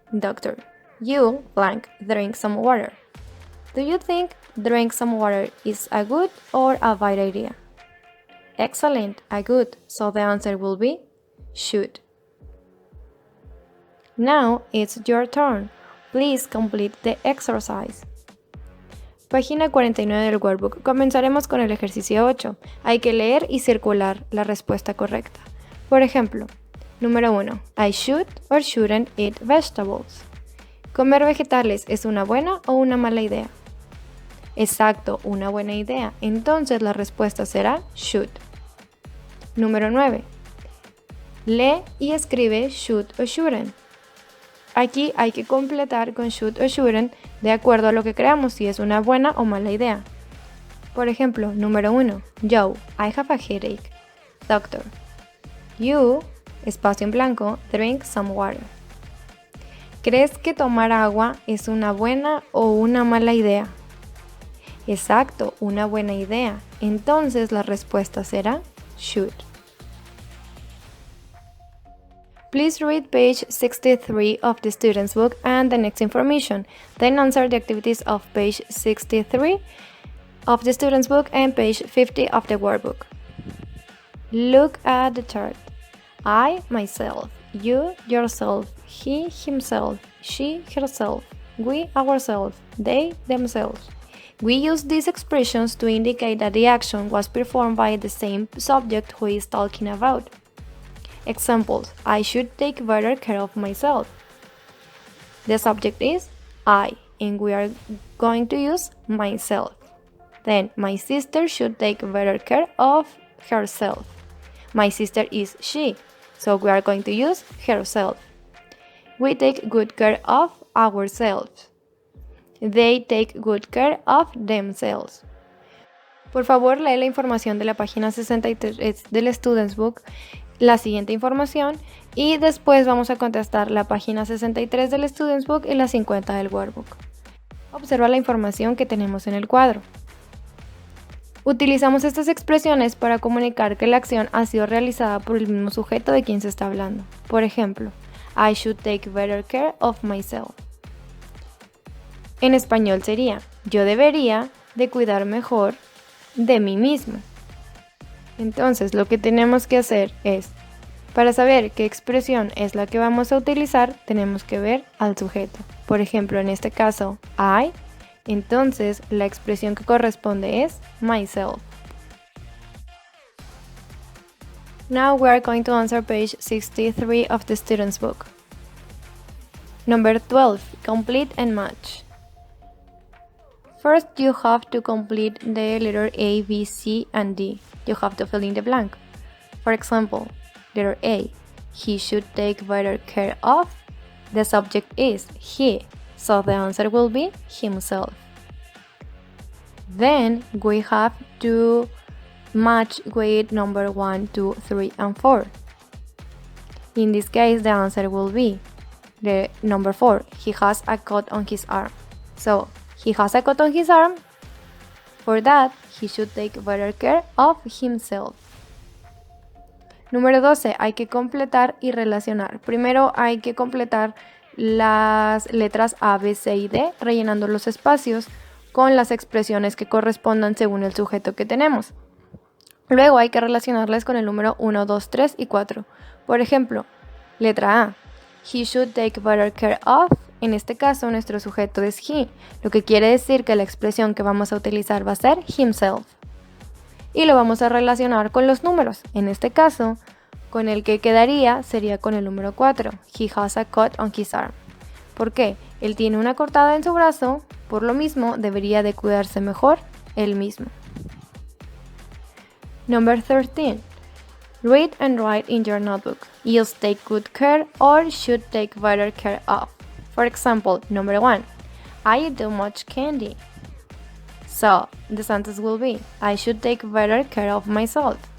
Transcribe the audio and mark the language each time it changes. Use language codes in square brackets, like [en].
[en] Doctor, you blank drink some water. Do you think drink some water is a good or a bad idea? Excellent, a good, so the answer will be should. Now it's your turn. Please complete the exercise. [es] Página 49 del workbook. Comenzaremos con el ejercicio 8. Hay que leer y circular la respuesta correcta. Por ejemplo, número 1. [en] I should or shouldn't eat vegetables. [es] ¿Comer vegetales es una buena o una mala idea? Exacto, una buena idea. Entonces la respuesta será should. Número 9. Lee y escribe should o shouldn't. Aquí hay que completar con should o shouldn't de acuerdo a lo que creamos si es una buena o mala idea. Por ejemplo, número 1. [en] Joe, I have a headache. Doctor, you, [es] espacio en blanco, [en] drink some water. [es] ¿Crees que tomar agua es una buena o una mala idea? Exacto, una buena idea. Entonces la respuesta será should. [en] Please read page 63 of the student's book and the next information. Then answer the activities of page 63 of the student's book and page 50 of the workbook. Look at the chart. I, myself. You, yourself. He, himself. She, herself. We, ourselves. They, themselves. We use these expressions to indicate that the action was performed by the same subject who is talking about. Examples: I should take better care of myself. The subject is I, and we are going to use myself. Then, my sister should take better care of herself. My sister is she, so we are going to use herself. We take good care of ourselves. They take good care of themselves. [es] Por favor, lee la información de la página 63 del Student's Book, la siguiente información, y después vamos a contestar la página 63 del Student's Book y la 50 del Workbook. Observa la información que tenemos en el cuadro. Utilizamos estas expresiones para comunicar que la acción ha sido realizada por el mismo sujeto de quien se está hablando. Por ejemplo, [en] I should take better care of myself. [es] En español sería, yo debería de cuidar mejor de mí mismo. Entonces, lo que tenemos que hacer es, para saber qué expresión es la que vamos a utilizar, tenemos que ver al sujeto. Por ejemplo, en este caso, I, entonces la expresión que corresponde es myself. [en] Now we are going to answer page 63 of the student's book. Number 12. Complete and match. First, you have to complete the letter A, B, C, and D. You have to fill in the blank. For example, letter A, he should take better care of. The subject is he, so the answer will be himself. Then we have to match with number 1, 2, 3, and 4. In this case, the answer will be the number 4. He has a cut on his arm. So, he has a cut on his arm. For that, he should take better care of himself. [es] Número 12. Hay que completar y relacionar. Primero hay que completar las letras A, B, C y D, rellenando los espacios con las expresiones que correspondan según el sujeto que tenemos. Luego hay que relacionarlas con el número 1, 2, 3 y 4. Por ejemplo, letra A. [en] He should take better care of. [es] En este caso, nuestro sujeto es he, lo que quiere decir que la expresión que vamos a utilizar va a ser himself. Y lo vamos a relacionar con los números. En este caso, con el que quedaría sería con el número 4. [en] He has a cut on his arm. [es] ¿Por qué? Él tiene una cortada en su brazo, por lo mismo debería de cuidarse mejor él mismo. [en] Number 13. Read and write in your notebook. You'll take good care or should take better care of. For example, number 1, I eat too much candy. So, the sentence will be, I should take better care of myself.